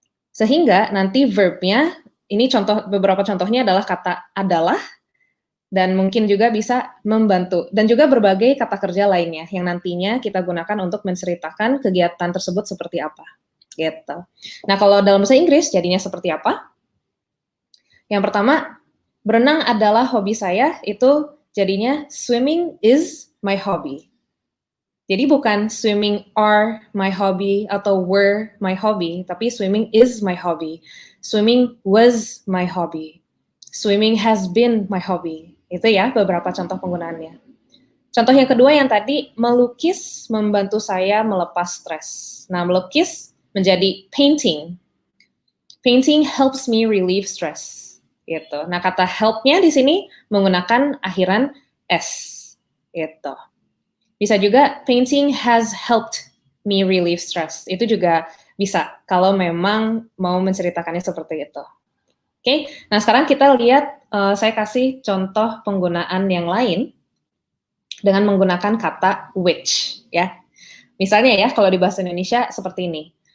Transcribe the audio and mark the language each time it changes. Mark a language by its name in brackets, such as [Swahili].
[Indonesian] Sehingga nanti verbnya, ini beberapa contohnya adalah kata adalah, dan mungkin juga bisa membantu, dan juga berbagai kata kerja lainnya yang nantinya kita gunakan untuk menceritakan kegiatan tersebut seperti apa. Gitu. Nah, kalau dalam bahasa Inggris jadinya seperti apa? Yang pertama, berenang adalah hobi saya, itu jadinya [English] swimming is my hobby. [Indonesian] Jadi bukan [English] swimming are my hobby [Indonesian] atau [English] were my hobby, [Indonesian] tapi [English] swimming is my hobby. Swimming was my hobby. Swimming has been my hobby. [Indonesian] Itu ya beberapa contoh penggunaannya. Contoh yang kedua yang tadi, melukis membantu saya melepas stres. Nah, melukis menjadi painting. [English] Painting helps me relieve stress. [Indonesian] Gitu. Nah, kata help-nya di sini menggunakan akhiran S. Gitu. Bisa juga [English] painting has helped me relieve stress. [Indonesian] Itu juga bisa kalau memang mau menceritakannya seperti itu. Oke, nah sekarang kita lihat, saya kasih contoh penggunaan yang lain dengan menggunakan kata which, ya. Misalnya ya, kalau di bahasa Indonesia seperti ini.